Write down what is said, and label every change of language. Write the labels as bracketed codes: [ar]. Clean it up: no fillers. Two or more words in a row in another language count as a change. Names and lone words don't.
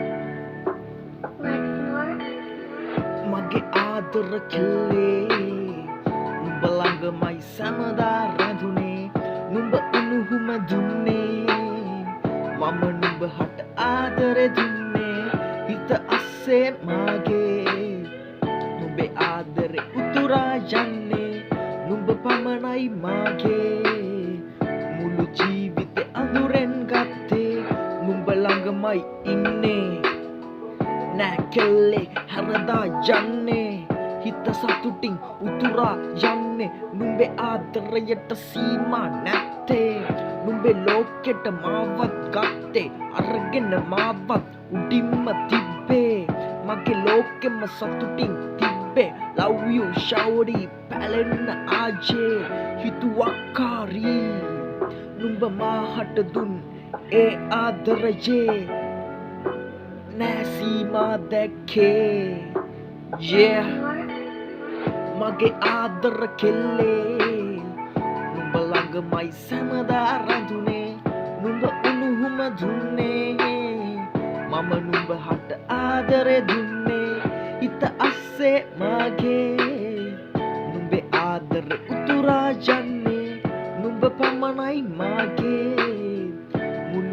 [si] මගේ ආදර කෙල්ලේ නුඹ ළඟමයි සැමදා රැඳුනේ නුඹ උණුහුම දුන්නේ මම නුඹ හට ආදරේ දුන්නේ හිත අස්සේ මගේ නුඹේ ආදරේ උතුරා යන්නේ නුඹ පමණයි මගේ මුළු ජීවිතේ අඳුරෙන් ගත්තේ නුඹ ළඟමයි ඉන්නේ නැකල්ලේ හැරදා යන්නේ හිත සතුටින් උතුරා යන්නේ නුඹේ ආදරයට සීමා නැත්තේ නුඹේ ලෝකෙට මාවත් ගත්තේ අරගෙන මාවත් උඩින්ම තිබ්බේ මගේ ලෝකෙම සතුටින් තිබ්බේ [en] love you shawty [si] පැලෙන්න ආජේ හිතුවක්කාරී නුඹ මාහට දුන් ඒ ආදරයේ නැසීමා දැක්කේ yeah මගේ ආදර කෙල්ලේ නුඹ ළඟමයි සැමදා රැඳුනේ නුඹ උණුහුම දුන්නේ මම නුඹ හට ආදරේ දුන්නේ හිත අස්සේ මගේ නුඹේ ආදරේ උතුරා යන්නේ නුඹ පමණයි මගේ මුළු